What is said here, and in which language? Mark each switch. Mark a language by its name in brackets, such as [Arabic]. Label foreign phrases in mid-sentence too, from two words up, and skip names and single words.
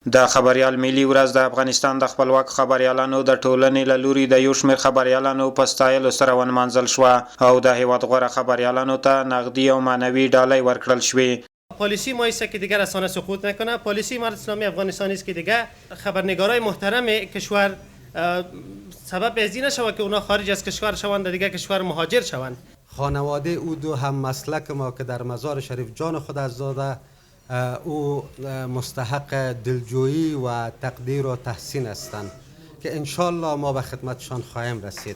[Pashto] د خبريال ملي ورځ د افغانستان د خپلواک خبريالانو د ټولنې له لوري د یو شمېر خبريالانو په ستایلو سره ونمانځل شوه او د هیواد غوره خبريالانو ته نقدي او معنوي ډالۍ ورکړل شوې. [Persian] پالیسی ما است که دیگر رسانه سقوط نکنه. پالیسی امارت اسلامی افغانستان است که دیگر خبرنگارای محترم کشور سبب ازدی نشود که اونا خارج از کشور شوند، دیگر کشور مهاجر شوند. خانواده او دو هم مسلک ما که در مزار شریف جان خود از داده، او مستحق دلجویی و تقدیر و تحسین هستند که انشالله ما به خدمتشان خواهیم رسید.